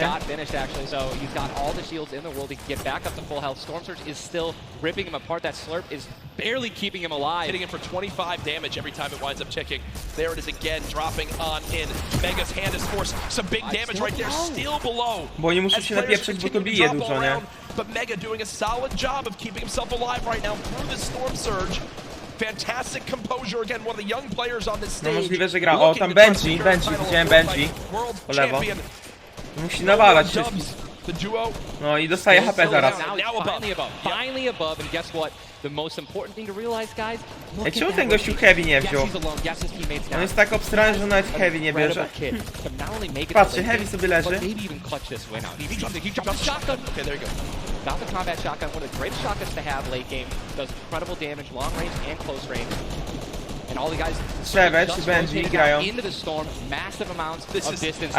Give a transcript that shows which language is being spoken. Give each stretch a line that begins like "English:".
English: Got finished actually, so he's got all the shields in the world. He can get back up to full health. Storm Surge is still ripping him apart. That slurp is barely keeping him alive. Hitting him for 25 damage every time it winds up ticking. There it is again, dropping on in. Mega's hand is forced some big damage right there, still below.
Polish: Bo nie muszę się napieprzeć, bo to bije dużo, nie?
English: But Mega doing a solid job of keeping himself alive right now through this Storm Surge. Fantastic composure again, one of the young players on this stage.
Polish: No możliwe, że gra. O, tam Benji, widziałem Benji. Po lewo. Musi nawalać wszystkich. No i dostaje HP zaraz.
English: Finally above, and guess what? The most important thing to realize, guys.
Polish: Ej, czemu ten gościu Heavy nie wziął? On jest tak obstrany, że nawet Heavy nie bierze. Patrzcie, Heavy sobie leży.
English: Got the combat shotgun, one of the greatest shotguns to have late game. Does incredible damage, long range and close range. And all the guys
Polish: Savage, Benji grają.
English: into the storm, massive amounts of distance.